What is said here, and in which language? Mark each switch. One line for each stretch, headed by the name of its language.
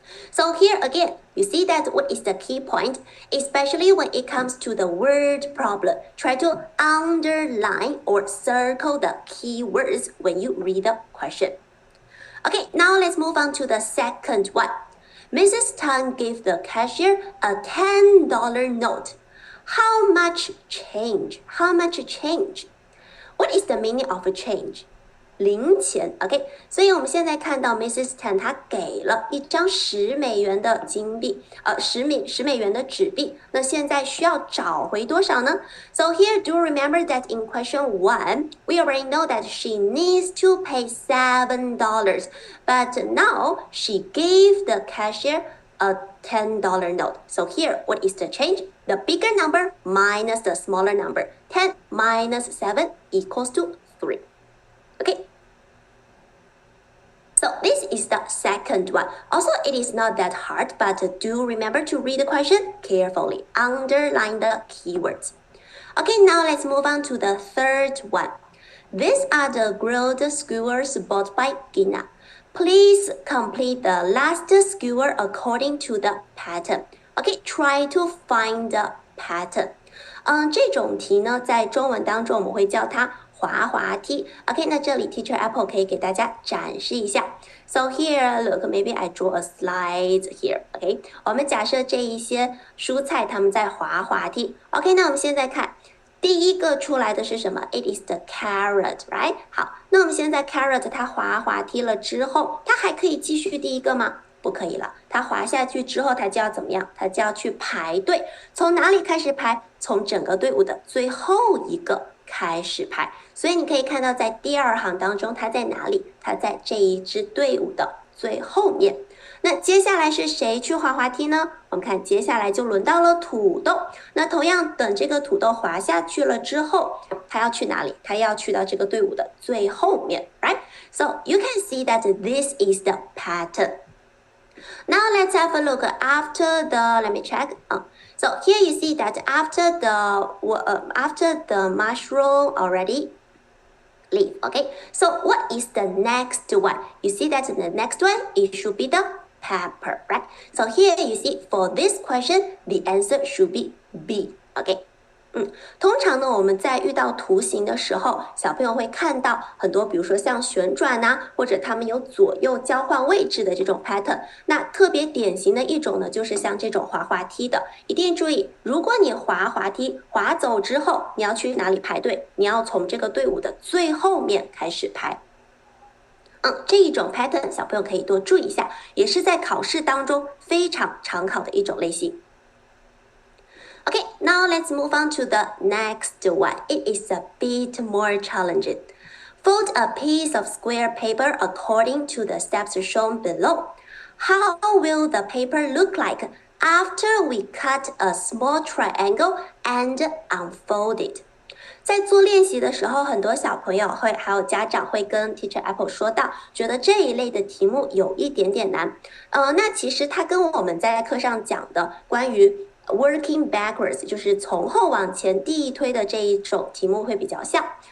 English: So here again, you see that what is the key point? Especially when it comes to the word problem, try to underline or circle the keywords when you read the question. Okay, now let's move on to the second one. Mrs. Tan gave the cashier a $10 note. How much change? How much change? What is the meaning of a change?
Chinese: 零钱 ，OK， 所以我们现在看到 Mrs. Tan 她给了一张10美元的金币，10美元的纸币。那现在需要找回多少呢 ？
English: So here, do remember that in question 1, we already know that she needs to pay $7, but now she gave the cashier a $10 note. So here, what is the change? The bigger number minus the smaller number. 10 minus 7 equals to 3. Okay. So this is the second one. Also, it is not that hard, but do remember to read the question carefully. Underline the keywords. Okay, now let's move on to the third one. These are the grilled skewers bought by Gina. Please complete the last skewer according to the pattern. Okay, try to find the pattern.
Chinese: 这种题呢，在中文当中我们会叫它滑滑梯。 OK， 那这里 Teacher Apple 可以给大家展示一下。
English: So here, look, maybe I draw a slide here.
Chinese: OK， 我们假设这一些蔬菜它们在滑滑梯。 OK， 那我们现在看。第一个出来的是什么 ？
English: It is the carrot, right？
Chinese: 好，那我们现在 carrot 它滑滑梯了之后，它还可以继续第一个吗？不可以了，它滑下去之后，它就要怎么样？它就要去排队，从哪里开始排？从整个队伍的最后一个开始排。所以你可以看到，在第二行当中，它在哪里？它在这一支队伍的最后面。那接下来是谁去滑滑梯呢？我们看接下来就轮到了土豆。那同样等这个土豆滑下去了之后，它要去哪里？它要去到这个队伍的最后面 ，right?
English: So you can see that this is the pattern. Now let's have a look after the. Let me check. So here you see that after the mushroom already. Leaf. Okay. So what is the next one? You see that the next one it should be the pepper, right? So here you see for this question, the answer should be B. Okay.
Chinese: 通常呢，我们在遇到图形的时候，小朋友会看到很多，比如说像旋转啊，或者它们有左右交换位置的这种 pattern。那特别典型的一种呢，就是像这种滑滑梯的。一定注意，如果你滑滑梯滑走之后，你要去哪里排队？你要从这个队伍的最后面开始排。这一种 pattern 小朋友可以多注意一下，也是在考试当中非常常考的一种类型。
English: Okay, now let's move on to the next one. It is a bit more challenging. Fold a piece of square paper according to the steps shown below. How will the paper look like after we cut a small triangle and unfold it?
Chinese: 在做练习的时候，很多小朋友还有家长会跟 Teacher Apple 说到，觉得这一类的题目有一点点难。那其实它跟我们在课上讲的关于
English: working backwards
Chinese: 就是从后往前递推的这一种题目会比较像。